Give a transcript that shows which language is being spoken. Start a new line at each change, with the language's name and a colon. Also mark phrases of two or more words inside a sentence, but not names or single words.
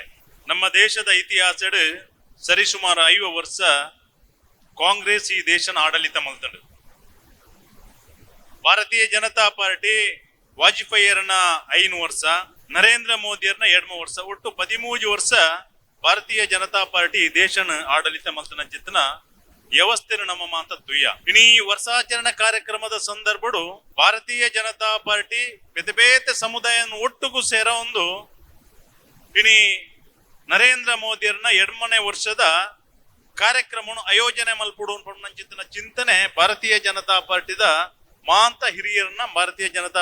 Tulu: ನಮ್ಮ ದೇಶದ ಇತಿಹಾಸ ಸರಿಸುಮಾರು 5 ವರ್ಷ ಕಾಂಗ್ರೆಸ್ ಈ ದೇಶನ ಆಡಳಿತ ಮಲ್ತಂಡು. ಭಾರತೀಯ ಜನತಾ ಪಾರ್ಟಿ ವಾಜಪೇಯಿಯರನ್ನ 5 ವರ್ಷ, ನರೇಂದ್ರ ಮೋದಿಯರನ್ನ 2 ವರ್ಷ, ಒಟ್ಟು 13 ವರ್ಷ ಭಾರತೀಯ ಜನತಾ ಪಾರ್ಟಿ ಈ ದೇಶನ ಆಡಳಿತ ಮಲ್ತನ ಜಿತ್ತನ ವ್ಯವಸ್ಥೆನು ನಮ್ಮ ಮಾತ ದುಯ್ಯ. ಇನ್ನು ಈ ವರ್ಷಾಚರಣೆ ಕಾರ್ಯಕ್ರಮದ ಸಂದರ್ಭಡು ಭಾರತೀಯ ಜನತಾ ಪಾರ್ಟಿ ಬೇತೆ ಬೇತೆ ಸಮುದಾಯ
Kannada: ಒಟ್ಟಿಗೂ ಸೇರೋ ಒಂದು
Tulu: ಇನಿ ನರೇಂದ್ರ ಮೋದಿಯರನ್ನ 2ನೇ ವರ್ಷದ ಕಾರ್ಯಕ್ರಮವನ್ನು ಆಯೋಜನೆ ಮಲ್ಪಡು ಚಿಂತನ ಚಿಂತನೆ ಭಾರತೀಯ ಜನತಾ ಪಾರ್ಟಿದ ಮಾಂತ ಹಿರಿಯರನ್ನ, ಭಾರತೀಯ ಜನತಾ